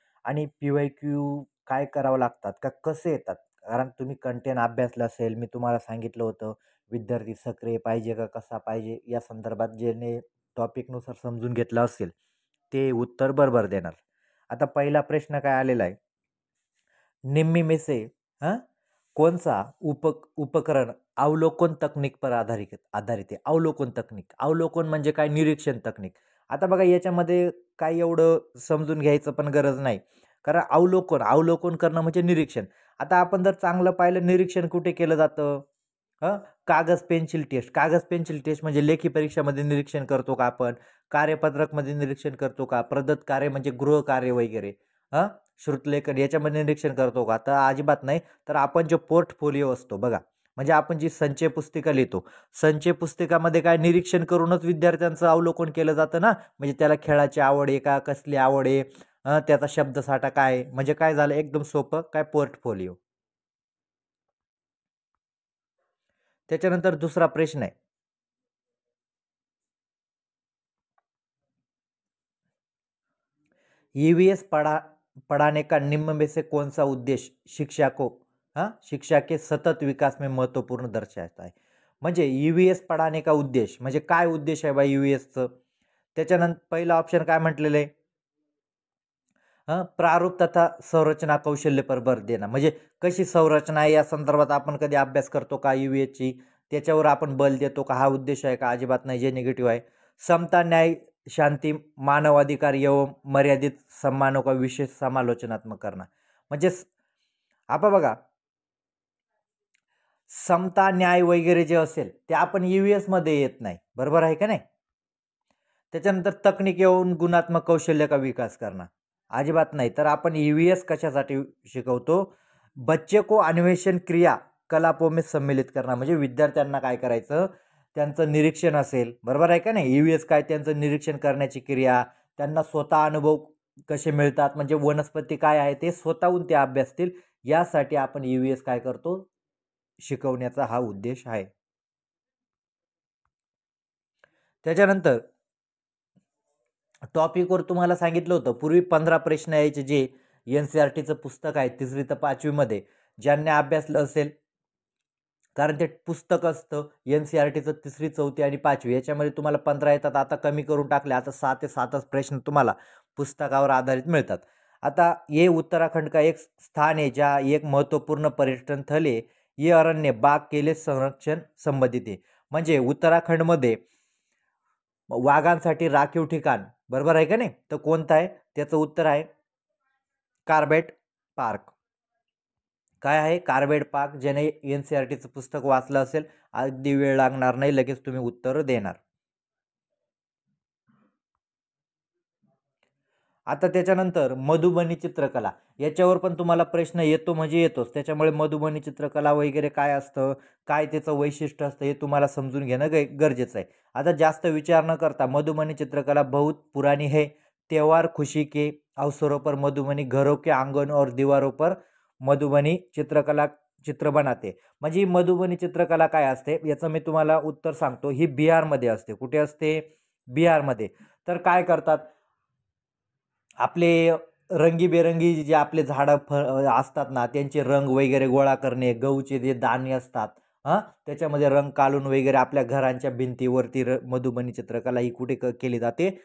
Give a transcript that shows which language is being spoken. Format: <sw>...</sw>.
<mr>आणि PYQ काय करावं लागतात का कसे येतात? कारण तुम्ही कंटेंट अभ्यासला असेल, मी तुम्हाला सांगितलं होतं, विद्यार्थी सक्रिय पाहिजे का कसा पाहिजे या संदर्भात ज्याने टॉपिकनुसार समजून घेतलं असेल, ते उत्तर बरोबर देणार. आता पहिला प्रश्न काय आलेला आहे?</mr> <hi>निम्मी में से हां, कौन-सा उपकरण अवलोकन तकनीक पर आधारित आहे.</hi> <mr>अवलोकन तकनीक. अवलोकन म्हणजे काय? निरीक्षण तकनीक. आता बघा याच्यामध्ये काही एवढं समजून घ्यायचं पण गरज नाही. कारण अवलोकन करणं म्हणजे निरीक्षण. आता आपण जर चांगलं पाहिलं निरीक्षण कुठे केलं जातं? हं, कागज पेन्सिल टेस्ट. कागज पेन्सिल टेस्ट म्हणजे लेखी परीक्षामध्ये निरीक्षण करतो का आपण? कार्यपत्रकमध्ये निरीक्षण करतो का? प्रदत्त कार्य म्हणजे गृहकार्य वगैरे. हां, श्रुतलेखन याच्यामध्ये निरीक्षण करतो का? तर अजिबात नाही. तर आपण जो पोर्टफोलिओ असतो बघा, म्हणजे आपण जी संचय पुस्तिका लिहितो. संचय पुस्तिकामध्ये काय निरीक्षण करूनच विद्यार्थ्यांचं अवलोकन केलं जातं ना. म्हणजे त्याला खेळाची आवड आहे का? कसली आवड आहे? त्याचा शब्दसाठा काय आहे? म्हणजे काय झालं एकदम सोपं काय पोर्टफोलिओ. त्याच्यानंतर दुसरा प्रश्न आहे.</mr> <hi>ईवीएस पढ़ाने का निम्न में से कौन सा उद्देश्य शिक्षा को शिक्षा के सतत विकास में महत्वपूर्ण दर्शाता है.</hi> <mr>म्हणजे</mr> <hi>ईव्हीएस पढ़ाने का उद्देश</hi> <mr>म्हणजे काय उद्देश आहे बा ईव्हीएसचं? त्याच्यानंतर पहिला ऑप्शन काय म्हटलेलं आहे?</mr> <hi>प्रारूप तथा संरचना कौशल्य पर भर देणं.</hi> <mr>म्हणजे कशी संरचना आहे या संदर्भात आपण कधी अभ्यास करतो का ईव्हीएसची? त्याच्यावर आपण बल देतो का? हा उद्देश आहे का? अजिबात नाही, जे निगेटिव्ह आहे.</mr> <hi>समता, न्याय, शांती, मानवाधिकार एवं मर्यादित सम्मानों का विशेष समालोचनात्मक करणं.</hi> <mr>म्हणजे आपण बघा, समता, न्याय वगैरे जे असेल ते आपण ईव्हीएस मध्ये येत नाही. बरोबर आहे का नाही? त्याच्यानंतर तकनीक येऊन</mr> <hi>गुणात्मक कौशल्य का विकास</hi> <mr>करणं. अजिबात नाही. तर आपण ईव्हीएस कशासाठी शिकवतो?</mr> <hi>बच्चे को अन्वेषण क्रिया कलापों में सम्मिलित करणं.</hi> <mr>म्हणजे विद्यार्थ्यांना काय करायचं? त्यांचं निरीक्षण असेल, बरोबर आहे का नाही? ईव्हीएस काय? त्यांचं निरीक्षण करण्याची क्रिया, त्यांना स्वतः अनुभव कसे मिळतात, म्हणजे वनस्पती काय आहे ते स्वतःहून ते अभ्यासतील. यासाठी आपण ईव्हीएस काय करतो? शिकवण्याचा हा उद्देश आहे. त्याच्यानंतर टॉपिकवर तुम्हाला सांगितलं होतं पूर्वी 15 प्रश्न यायचे, जे NCERTचं पुस्तक आहे 3री ते 5वी मध्ये ज्यांनी अभ्यासलं असेल, कारण ते पुस्तक असतं NCERTचं 3री, 4थी आणि 5वी याच्यामध्ये तुम्हाला 15 येतात. आता कमी करून टाकले, आता 6 ते 7च प्रश्न तुम्हाला पुस्तकावर आधारित मिळतात.</mr> <hi>आता ये उत्तराखंड का एक स्थान है जहाँ एक महत्वपूर्ण पर्यटन स्थल है, ये अरण्य बाघ के लिए संरक्षण संबंधित आहे.</hi> <mr>म्हणजे उत्तराखंडमध्ये वाघांसाठी राखीव ठिकाण, बरोबर आहे का नाही? तर कोणतं आहे? त्याचं उत्तर आहे कार्बेट पार्क. काय आहे? Corbett park. ज्याने NCERTचं पुस्तक वाचलं असेल, अगदी वेळ लागणार नाही, लगेच तुम्ही उत्तर देणार. आता त्याच्यानंतर मधुबनी चित्रकला याच्यावर पण तुम्हाला प्रश्न येतो म्हणजे येतोच. त्याच्यामुळे मधुबनी चित्रकला वगैरे काय असतं, काय त्याचं वैशिष्ट्य असतं हे तुम्हाला समजून घेणं गरजेचं आहे. आता जास्त विचार न करता</mr> <hi>मधुबनी चित्रकला बहुत पुरानी है. त्योहार खुशी के अवसरों पर मधुबनी घरों के आंगन और दीवारों पर मधुबनी चित्रकला चित्र बनाते.</hi> <mr>म्हणजे ही मधुबनी चित्रकला काय असते याचं मी तुम्हाला उत्तर सांगतो. ही बिहारमध्ये असते. कुठे असते? बिहारमध्ये. तर काय करतात, आपले रंगीबेरंगी जे आपले झाडं असतात ना, त्यांचे रंग वगैरे गोळा करणे, गहूचे जे दाणे असतात, त्याच्यामध्ये रंग काढून वगैरे आपल्या घरांच्या भिंतीवरती मधुबनी चित्रकला ही कुठे केली जाते?</mr>